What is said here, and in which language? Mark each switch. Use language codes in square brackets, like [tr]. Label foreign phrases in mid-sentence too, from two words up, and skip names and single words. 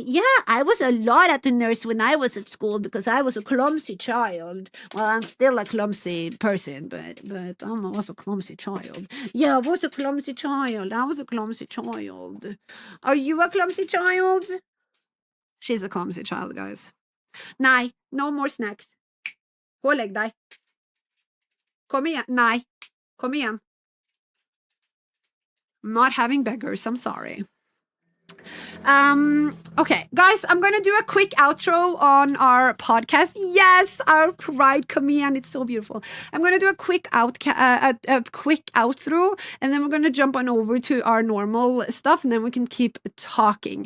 [en] Yeah, I was a lot at the nurse when I was at school because I was a clumsy child. Well, I'm still a clumsy person, but I was a clumsy child. Yeah, I was a clumsy child. I was a clumsy child. Are you a clumsy child? She's a clumsy child, guys. [no] Nei, [en] no more snacks. [no] Gå og legg deg. Kom igjen. Nei, kom igjen. [en] I'm not having beggars. I'm sorry. Okay, guys, I'm gonna do a quick outro on our podcast. Yes, our pride command. It's so beautiful. I'm gonna do a quick quick outro, and then we're gonna jump on over to our normal stuff, and then we can keep talking.